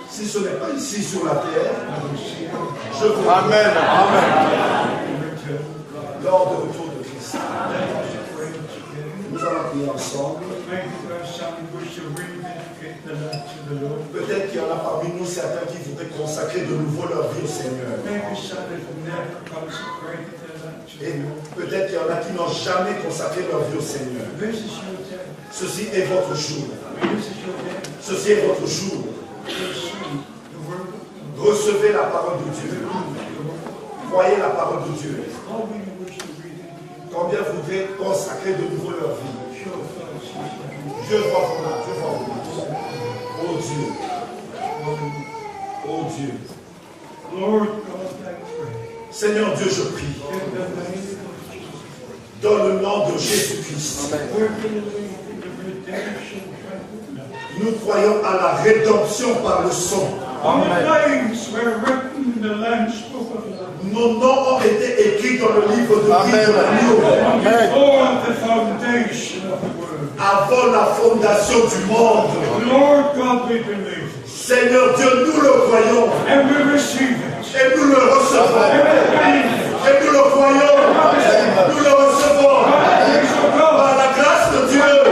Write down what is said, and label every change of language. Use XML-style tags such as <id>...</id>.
<fr>Si ce n'est pas ici sur la terre,</fr> <en>I will see you</en> <fr>je vous reverrai</fr> <en>in return.</en> <fr>lors du retour de Christ.</fr> <en>Let us pray together.</en> <fr>Nous allons prier ensemble.</fr> <en>Maybe there are some who wish to rededicate their life to the Lord.</en> <fr>Peut-être qu'il y en a parmi nous certains qui voudraient consacrer de nouveau leur vie au Seigneur.</fr> <en>Maybe some that have never consecrated their life to</en> <fr>Et</fr> <en>the Lord.</en> <fr>peut-être qu'il y en a qui n'ont jamais consacré leur vie au Seigneur.</fr> <en>This is your day.</en> <fr>Ceci est votre jour.</fr> <en>This is your day.</en> <fr>Ceci est votre jour.</fr> <en>Receive the word of God.</en> <fr>Recevez la parole de Dieu. Croyez la parole de Dieu.</fr> <en>How many wish to rededicate?</en> <fr>Combien voudraient consacrer de nouveau leur vie?</fr> <en>Show us his hand.</en> <fr>Dieu voit vos mains. Dieu voit vos mains. Oh Dieu. Oh Dieu.</fr> <en>Lord God, I pray.</en> <fr>Seigneur Dieu, je prie.</fr> <en>In the name of Jesus.</en> <fr>Dans le nom de Jésus-Christ.</fr> <en>We're believing in the redemption plan.</en> <fr>Nous croyons à la rédemption par le sang.</fr> <en>Our names were written in the Lamb's Book of Life.</en> <fr>Nos noms ont été écrits dans le livre de vie de l'agneau.</fr> <en>Before the foundation of the world.</en> <fr>Avant la fondation du monde.</fr> <en>Lord God, we believe it.</en> <fr>Seigneur Dieu, nous le croyons.</fr> <en>And we receive it.</en> <fr>Et nous le recevons. Et nous le croyons. Nous le recevons. Par la grâce de Dieu.</fr>